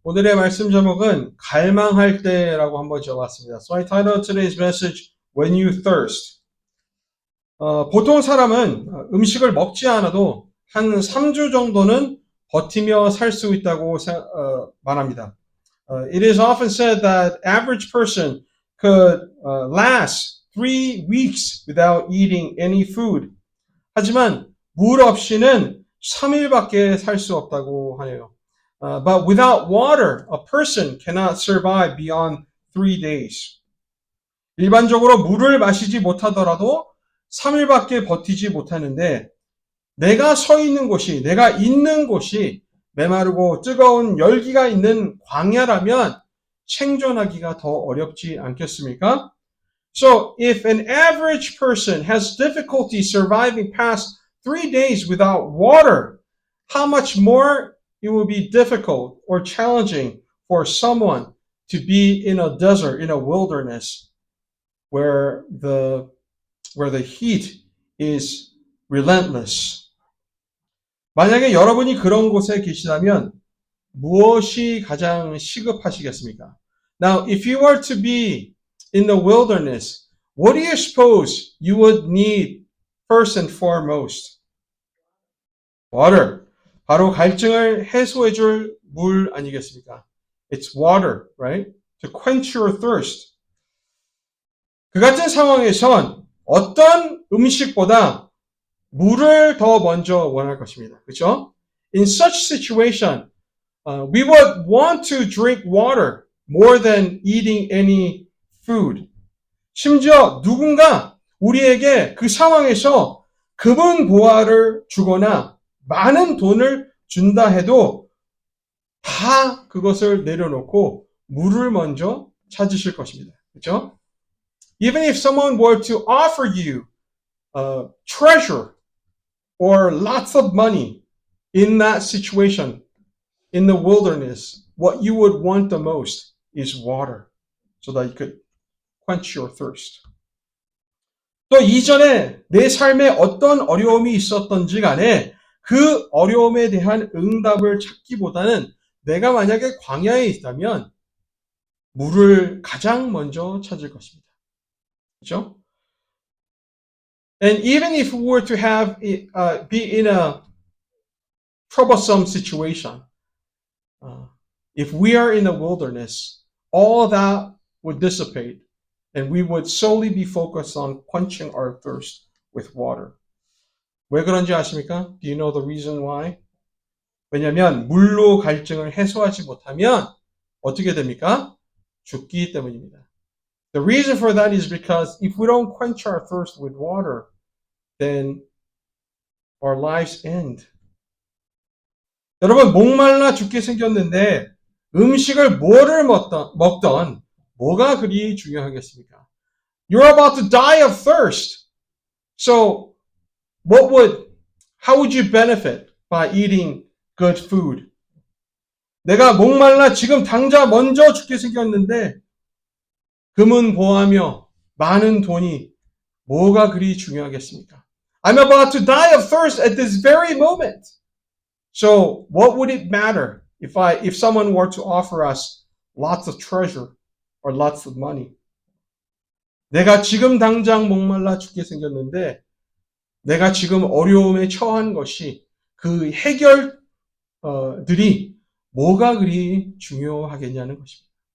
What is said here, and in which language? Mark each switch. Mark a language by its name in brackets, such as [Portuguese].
[Korean] 오늘의 말씀 제목은 갈망할 때라고 한번 적어봤습니다. [English] So I titled today's message, When You Thirst. [Korean] 보통 사람은 음식을 먹지 않아도 한 3주 정도는 버티며 살 수 있다고 말합니다. [English] It is often said that average person could last 3 weeks without eating any food. [Korean] 하지만 물 없이는 3일밖에 살 수 없다고 하네요. [English] But without water, a person cannot survive beyond 3 days. [Korean] 일반적으로 물을 마시지 못하더라도 3일밖에 버티지 못하는데 내가 서 있는 곳이, 내가 있는 곳이 메마르고 뜨거운 열기가 있는 광야라면 생존하기가 더 어렵지 않겠습니까? [English] So if an average person has difficulty surviving past 3 days without water, how much more it will be difficult or challenging for someone to be in a desert, in a wilderness, where the heat is relentless. [Korean] 만약에 여러분이 그런 곳에 계시다면 무엇이 가장 시급하시겠습니까? [English] Now, if you were to be in the wilderness, what do you suppose you would need first and foremost? Water. [Korean] 바로 갈증을 해소해줄 물 아니겠습니까? [English] It's water, right? To quench your thirst. [Korean] 그 같은 상황에선 어떤 음식보다 물을 더 먼저 원할 것입니다. 그렇죠? [English] In such situation, we would want to drink water more than eating any food. [Korean] 심지어 누군가 우리에게 그 상황에서 금은 보화를 주거나 많은 돈을 준다 해도 다 그것을 내려놓고 물을 먼저 찾으실 것입니다. 그렇죠? [English] Even if someone were to offer you treasure or lots of money in that situation, in the wilderness, what you would want the most is water so that you could quench your thirst. [Korean] 또 이전에 내 삶에 어떤 어려움이 있었던지 간에 그 어려움에 대한 응답을 찾기보다는 내가 만약에 광야에 있다면 물을 가장 먼저 찾을 것입니다. 그렇죠? [English] And even if we were to have be in a troublesome situation, if we are in the wilderness, all that would dissipate and we would solely be focused on quenching our thirst with water. [Korean] 왜 그런지 아십니까? [English] Do you know the reason why? [Korean] 왜냐하면 물로 갈증을 해소하지 못하면 어떻게 됩니까? 죽기 때문입니다. [English] The reason for that is because if we don't quench our thirst with water, then our lives end. [Korean] 여러분, 목말라 죽게 생겼는데 음식을 뭐를 먹던 뭐가 그리 중요하겠습니까? [English] You're about to die of thirst. So, how would you benefit by eating good food? [Korean] 내가 목말라 지금 당장 먼저 죽게 생겼는데 금은 보하며 많은 돈이 뭐가 그리 중요하겠습니까? [English] I'm about to die of thirst at this very moment. So what would it matter if someone were to offer us lots of treasure or lots of money? [Korean] 내가 지금 당장 목말라 죽게 생겼는데 내가 지금 어려움에 처한 것이 그 해결들이 뭐가 그리 중요하겠냐는 것입니다.